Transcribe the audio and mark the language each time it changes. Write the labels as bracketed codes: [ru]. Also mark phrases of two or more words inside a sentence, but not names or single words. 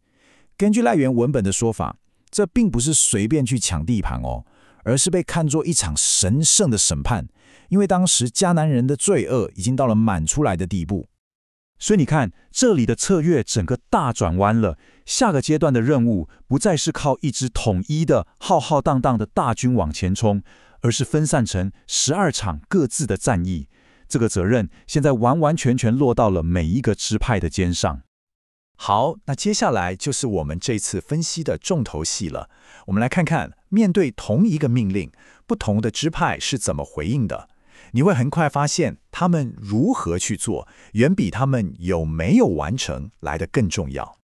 [zh] 根據來源文本的說法，這並不是隨便去搶地盤哦，而是被看作一場神聖的審判，因為當時迦南人的罪惡已經到了滿出來的地步。所以你看，這裡的策略整個大轉彎了。下個階段的任務不再是靠一支統一的浩浩蕩蕩的大軍往前衝，而是分散成12場各自的戰役。這個責任現在完完全全落到了每一個支派的肩上。好，那接下來就是我們這次分析的重頭戲了。我們來看看，面對同一個命令，不同的支派是怎麼回應的。你會很快發現，他們如何去做，遠比他們有沒有完成來得更重要。